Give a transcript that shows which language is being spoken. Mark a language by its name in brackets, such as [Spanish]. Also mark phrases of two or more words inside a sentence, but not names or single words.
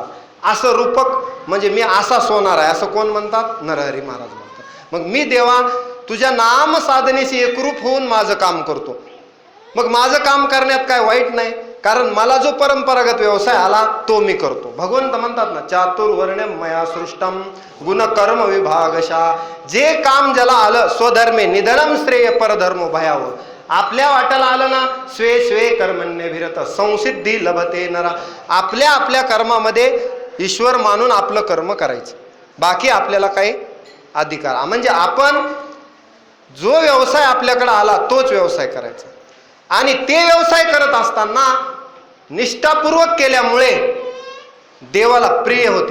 [Marathi] असं रूपक म्हणजे मी असा सोनार आहे असं कोण म्हणतात? नरहरी महाराज म्हणतात. मग मी देवा तुझ्या नाम साधनेशी एकरूप होऊन माझं काम करतो. मग माझं काम करण्यात काय वाईट नाही, कारण मला जो परंपरागत व्यवसाय आला तो मी करतो. भगवंत म्हणतात ना, [Sanskrit] चातुर्वर्ण्यम मया सृष्टम गुणकर्म विभागशा. [Marathi] जे काम ज्याला आलं [Sanskrit] स्वधर्मे निधनम श्रेय परधर्म भयावह. [Marathi] आपल्या वाट्याला आलं ना, [Sanskrit] स्वे स्वे कर्मण्यभिरत संसिद्धी लभते नरा. [Marathi] आपल्या आपल्या कर्मामध्ये ईश्वर मानून आपलं कर्म करायचं. बाकी आपल्याला काही अधिकार, म्हणजे आपण जो व्यवसाय आपल्याकडे आला तोच व्यवसाय करायचा. आणि ते व्यवसाय करत असताना निष्ठापूर्वक केल्यामुळे देवाला प्रिय होते.